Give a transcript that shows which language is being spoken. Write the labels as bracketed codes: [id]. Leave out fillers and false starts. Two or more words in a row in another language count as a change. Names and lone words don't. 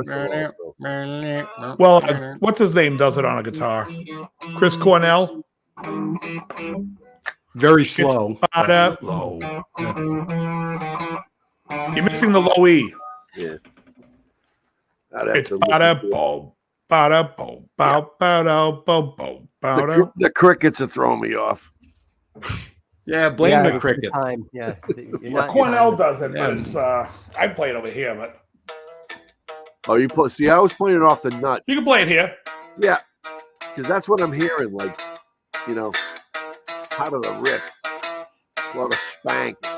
[en] Well, what's his name does it on a guitar? Chris Cornell. Very slow. Low. You're missing the low E. Yeah. It's ba-da-bo, ba-da-bo, bow, ba-da-bo, bo, ba-da. The crickets are throwing me off. Yeah, blame the crickets. Yeah, Cornell does it, but it's I play it over here, but oh, you play? See, I was playing it off the nut. You can play it here. Yeah, because that's what I'm hearing. Like, out of the rip, a lot of spank.